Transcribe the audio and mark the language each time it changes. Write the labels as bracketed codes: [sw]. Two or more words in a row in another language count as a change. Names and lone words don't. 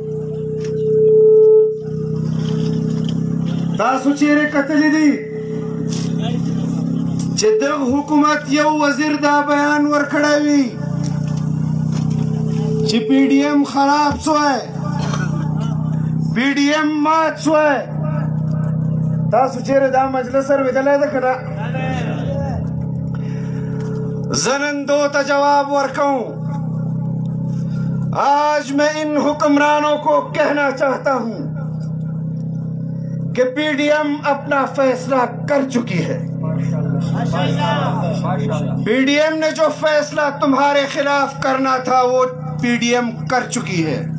[ps] تاسو چیرې کتلی دي چې دغه حکومت یو وزیر دا بیان ورکړی وي چې پی ڈی ایم خراب شوی پی ڈی ایم مات شوی تاسو چیرې دا مجلس اورېدلی ده که نه زه نن دو ته جواب ورکوم [ur] آج میں ان حکمرانوں کو کہنا چاہتا ہوں کہ پی ڈی ایم اپنا فیصلہ کر چکی ہے پی ڈی ایم نے جو فیصلہ تمہارے خلاف کرنا تھا وہ پی ڈی ایم کر چکی ہے